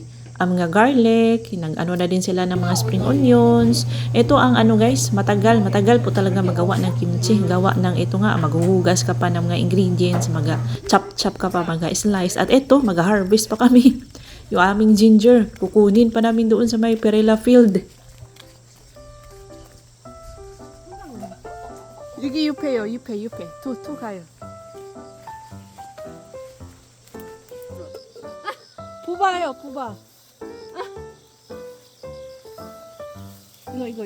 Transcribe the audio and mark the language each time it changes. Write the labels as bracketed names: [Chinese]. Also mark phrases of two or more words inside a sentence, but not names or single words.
[Filipino] Ang mga garlic, nag-ano na din sila ng mga [English] spring onions. [Filipino] Ito ang ano guys, matagal po talaga magawa ng kimchi. Gawa ng ito nga, maghuhugas ka pa ng mga ingredients, mag-chop-chop ka pa, mag-slice. At ito, mag-harvest pa kami. Yung aming ginger, kukunin pa namin doon sa may [English] perilla field. [Korean] 여기 옆에요, 옆에. 투 가요. 뽑아요, 뽑아. 이거.